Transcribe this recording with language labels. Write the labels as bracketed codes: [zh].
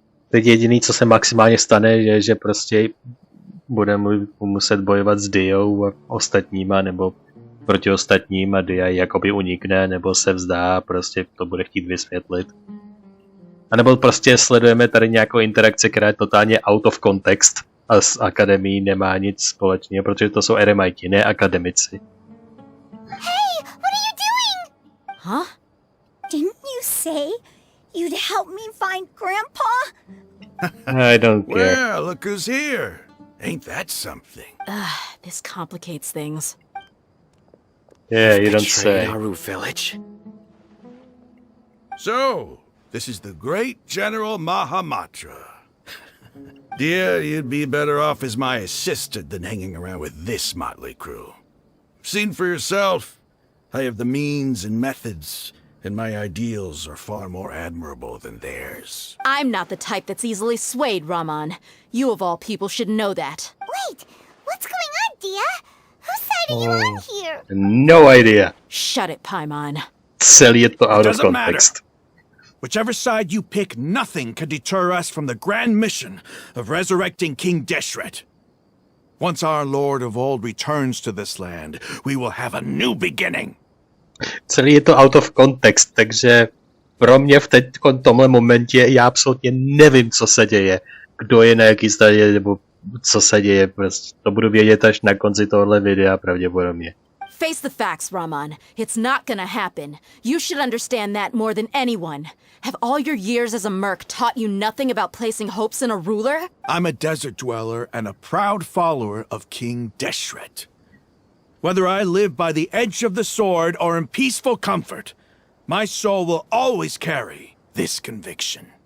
[cs] Teď jediný, co se maximálně stane, je, že prostě budeme muset bojovat s Diou a ostatníma, nebo proti ostatním a Dia jakoby unikne, nebo se vzdá, prostě to bude chtít vysvětlit. A nebo prostě sledujeme tady nějakou interakci, která je totálně [en] out of context [cs] a s akademií nemá nic společného, protože to jsou eremiti, ne akademici. [en] Hey, what are you doing? Huh? Didn't you say you'd help me find Grandpa? I don't care. Well, look who's here. Ain't that something? This complicates things. Yeah, you don't Betrayed Aru village. So, this is the great General Mahamatra. Dear, you'd be better off as my assistant than hanging around with this motley crew. Seen for yourself, I have the means and methods, and my ideals are far more admirable than theirs. I'm not the type that's easily swayed, Raman. You of all people should know that. Wait, what's going on, Dia? Whose side are you on here? No idea. Shut it, Paimon. [cs] Celý je to [en] out of Doesn't matter. context. Whichever side you pick, nothing can deter us from the grand mission of resurrecting King Deshret. Once our Lord of Old returns to this land, we will have a new beginning. [cs] Celý je to [en] out of context, [cs] takže pro mě v tomhle momentě já absolutně nevím, co se děje. Kdo je na jaký straně, nebo co se děje, prostě to budu vědět až na konci tohohle videa pravděpodobně. [en] Face the facts, Raman. It's not gonna happen. You should understand that more than anyone. Have all your years as a merc taught you nothing about placing hopes in a ruler? I'm a desert dweller and a proud follower of King Deshret. Whether I live by the edge of the sword or in peaceful comfort, my soul will always carry this conviction.